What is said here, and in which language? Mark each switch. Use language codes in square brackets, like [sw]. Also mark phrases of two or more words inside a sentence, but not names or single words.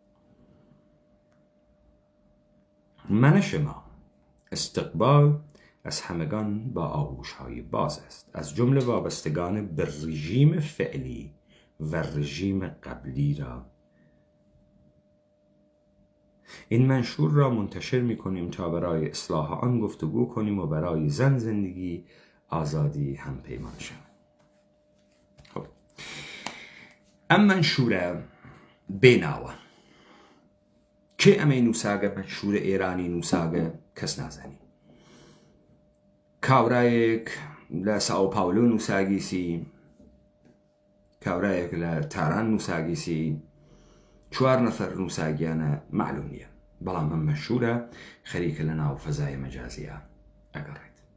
[fa] منش ما استقبال از همگان با آغوش‌های باز است، از جمله وابستگان به رژیم فعلی و رژیم قبلی را. این منشور را منتشر می‌کنیم تا برای اصلاح آن گفتگو کنیم و برای زن زندگی آزادی هم پیمان شویم. [sdh] خب ام منشور بیناوە کێ ئەمەی نووساگە منشور ئێرانی نووساگە کەس نازانی. کاورایەک لە ساو پاولۆ نووساگیسی، کاورایەک لە تاران نووساگیسی، 4 نەفەر نووساگیانە معلوم نییە، بەڵام ئەم منشورە خەریکە لە ناو فەزای مەجازیە ئەگەڕێت.